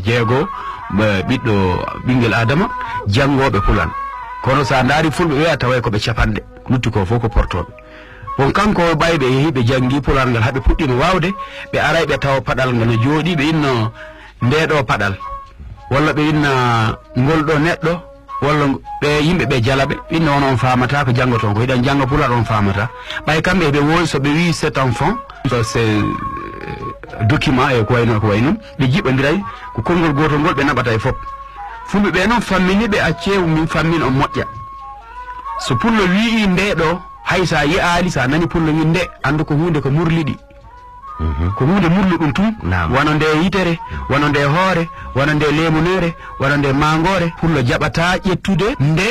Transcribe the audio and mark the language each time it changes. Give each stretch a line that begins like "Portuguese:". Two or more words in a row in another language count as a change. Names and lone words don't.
Fula: jeego biddo bingel adama jangobe pulan kono sa ndari fulbe wi'a taway ko be capande lutti ko foko portobe bon kanko baybe hibe jangi pulan ngal habe puddino wawde be aray be taw padal ngal jodi be inno ndedo padal walla be inna ngol do neddo walla be yimbe be jalabe inno on famata ko jangoton ko idan janga pula don famata bay kambe be won so be wi
French: cet enfant
Fula: so
French: c'est document
Fula: e ko wayno be jibandiray ko kongol goto ngol be nabata e fop fumbe be non fammini be accew min fammin on modja so pullo wi ndedo haysa yi ali sa nani pullo wi nde andu ko hunde ko murlidi ko hunde murludum tum wonande yitere wonande hoore wonande lemunere wonande mangore pullo jabata yettude nde